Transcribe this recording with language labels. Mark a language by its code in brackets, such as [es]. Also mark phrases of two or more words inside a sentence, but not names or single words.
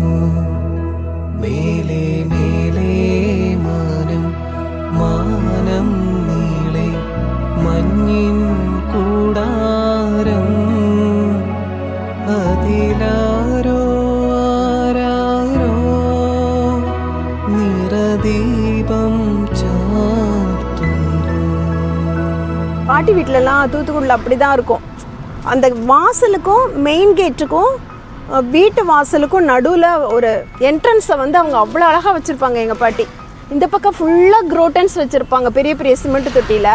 [ml] മേലേ മേലേ മാനം മാനം നീളെ മഞ്ഞിൻ കൂടാരം അതിലാരോ ആരാരോ നിറദീപം ചാർത്തുന്നു. [ta] பாட்டி வீட்டிலலாம் தூத்துக்குடியில் அப்படி தான் இருக்கும். அந்த வாசலுக்கும் [en] main gate [ta] வீட்டு வாசலுக்கும் நடுவில் ஒரு என்ட்ரன்ஸை வந்து அவங்க அவ்வளோ அழகாக வச்சுருப்பாங்க எங்கள் பாட்டி. இந்த பக்கம் ஃபுல்லாக க்ரோட்டன்ஸ் வச்சுருப்பாங்க, பெரிய பெரிய சிமெண்ட் தொட்டியில்.